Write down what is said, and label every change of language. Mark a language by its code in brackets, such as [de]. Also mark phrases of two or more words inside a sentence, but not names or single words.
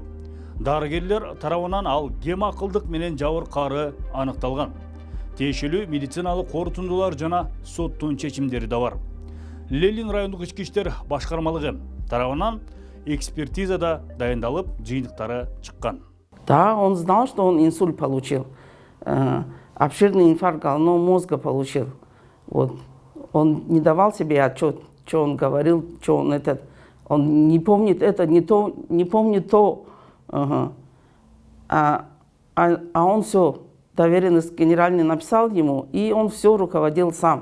[ky] Дарыгерлер тарабынан ал кем акылдык менен жабыркаары аныкталган. Тиешелүү медициналык корутундулар жана соттун чечимдери да бар. Лелин райондук ички иштер башкармалыгы тарабынан экспертиза да дайындалып, жыйынтыктары чыккан. [ru] Да, он знал, что он инсульт получил. Обширный инфаркт головного мозга получил. Вот. Он не давал себе отчет, что он говорил, что он этот. Он не помнит это, не помнит то. Ага. А он все, доверенность генеральный написал ему, и он все руководил сам.